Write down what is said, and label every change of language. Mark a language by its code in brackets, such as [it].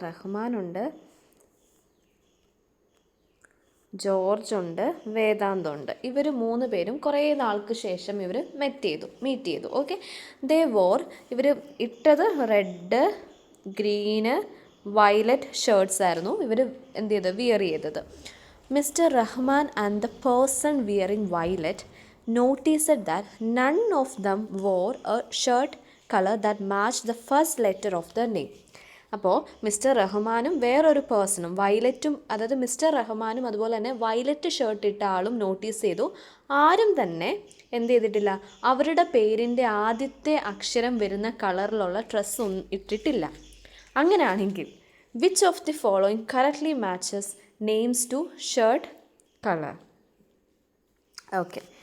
[ml] റഹ്മാനുണ്ട്, George ഉണ്ട്, വേദാന്ത് ഉണ്ട്. ഇവർ 3 പേരും കുറേ നാൾക്ക് ശേഷം ഇവർ മീറ്റ് ചെയ്തു. ഓക്കെ, ഇവർ ഇട്ടത് റെഡ്, ഗ്രീന്, വയലറ്റ് ഷർട്ട്സ് ആയിരുന്നു ഇവർ വിയർ ചെയ്തത്. [en] Mr. Rahman and the person wearing violet noticed that none of them wore a shirt color that matched the first letter of the name. [ml] അപ്പോൾ mister റഹ്മാനും വേറൊരു പേഴ്സണും വയലറ്റും, അതായത് mister റഹ്മാനും അതുപോലെ തന്നെ വയലറ്റ് ഷർട്ട് ഇട്ട ആളും നോട്ടീസ് ചെയ്തു. ആരും തന്നെ എന്ത് ചെയ്തിട്ടില്ല? അവരുടെ പേരിൻ്റെ ആദ്യത്തെ അക്ഷരം വരുന്ന കളറിലുള്ള ഡ്രസ്സ് ഇട്ടിട്ടില്ല. [en] അങ്ങനെയാണെങ്കിൽ which of the following correctly matches names to shirt colour? Okay,